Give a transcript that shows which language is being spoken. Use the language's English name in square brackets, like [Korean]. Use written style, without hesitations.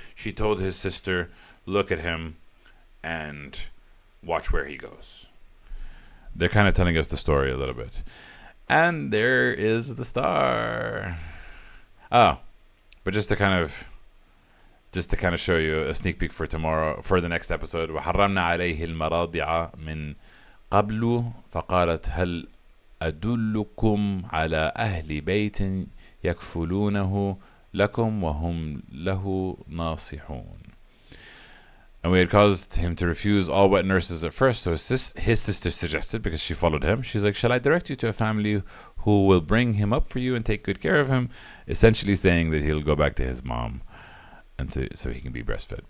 [English] She told his sister, look at him and watch where he goes. They're kind of telling us the story a little bit. And there is the star. Oh, but just to kind of show you a sneak peek for tomorrow, for the next episode. [Arabic] وحرمنا عليه المراضع من قبل فقالت هل أدلكم على أهل بيت يكفلونه لكم وهم له ناصحون. [English] And we had caused him to refuse all wet nurses at first, so his sister suggested, because she followed him, she's like, shall I direct you to a family who will bring him up for you and take good care of him? Essentially saying that he'll go back to his mom so he can be breastfed.